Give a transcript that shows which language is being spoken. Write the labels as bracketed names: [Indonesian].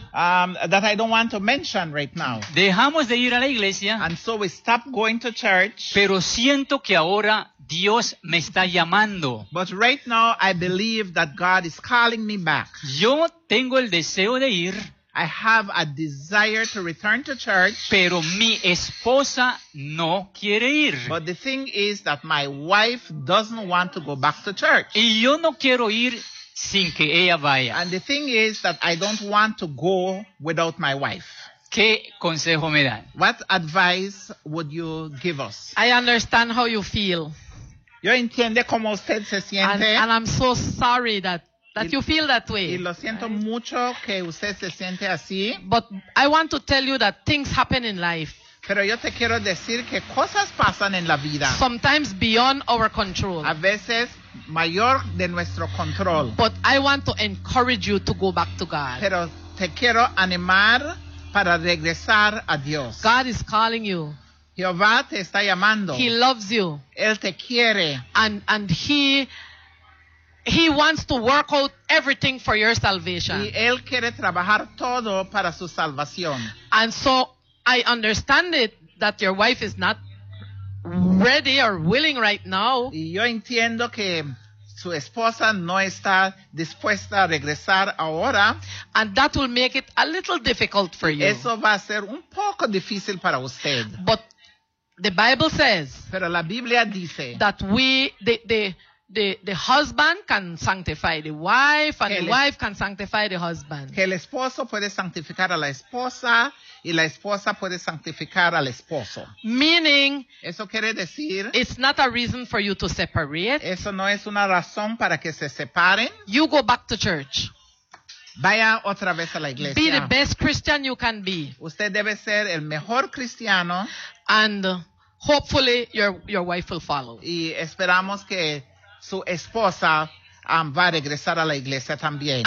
[English] That I don't want to mention right now. [Spanish] Dejamos de ir a la iglesia. [English] And so we stopped going to church. [Spanish] Pero siento que ahora Dios me está llamando. [English] But right now I believe that God is calling me back. [Spanish] Yo tengo el deseo de ir. [English] I have a desire to return to church. [Spanish] Pero mi esposa no quiere ir. [English] But the thing is that my wife doesn't want to go back to church. [Spanish] Y yo no quiero ir sin que ella vaya. [English] And the thing is that I don't want to go without my wife. [Spanish] ¿Qué consejo me dan? [English] What advice would you give us? I understand how you feel. [Spanish] ¿Yo entiende cómo usted se siente? [English] And I'm so sorry that you feel that way. [Spanish] Y lo siento mucho que usted se siente así. [English] But I want to tell you that things happen in life. [Spanish] Pero yo te quiero decir que cosas pasan en la vida. [English] Sometimes beyond our control. [Spanish] A veces mayor de nuestro control. [English] But I want to encourage you to go back to God. [Spanish] Pero te quiero animar para regresar a Dios. [English] God is calling you. [Spanish] Jehová te está llamando. [English] He loves you. [Spanish] Él te quiere. [English] And He wants to work out everything for your salvation. [Spanish] Y él quiere trabajar todo para su salvación. [English] And so I understand it that your wife is not ready or willing right now. [Spanish] Y yo entiendo que su esposa no está dispuesta a regresar ahora. [English] And that will make it a little difficult for you. [Spanish] Eso va a ser un poco difícil para usted. [English] But the Bible says. [Spanish] Pero la Biblia dice. [English] That we the husband can sanctify the wife, and the wife can sanctify the husband. [Spanish] Que el esposo puede santificar a la esposa, y la esposa puede santificar al esposo. [English] Meaning, [Spanish] eso quiere decir, [English] it's not a reason for you to separate. [Spanish] Eso no es una razón para que se separen. [English] You go back to church. [Spanish] Vaya otra vez a la iglesia. [English] Be the best Christian you can be. [Spanish] Usted debe ser el mejor cristiano. [English] And hopefully your wife will follow. [Spanish] Y esperamos que su esposa va a regresar a la iglesia también.